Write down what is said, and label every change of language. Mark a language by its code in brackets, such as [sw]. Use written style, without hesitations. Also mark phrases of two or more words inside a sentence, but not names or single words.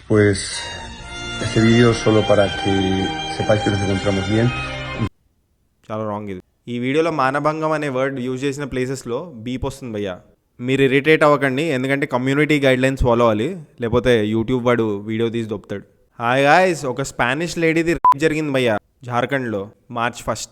[es] Pues este vídeo solo para que sepáis que nos encontramos bien. [te] చాలా రాంగ్ ఇది. ఈ వీడియోలో మానభంగం అనే [en] word use [te] చేసిన ప్లేసెస్లో బీప్ వస్తుంది భయ్యా. మీరు ఇరిటేట్ అవ్వకండి, ఎందుకంటే [en] community guidelines follow [te] అవ్వాలి, లేకపోతే యూట్యూబ్ వాడు వీడియో తీసి దొప్పుతాడు. [en] hi guys, [te] ఒక [en] Spanish ladyది [te] రేప్ జరిగింది భయ్యా జార్ఖండ్లో March 1.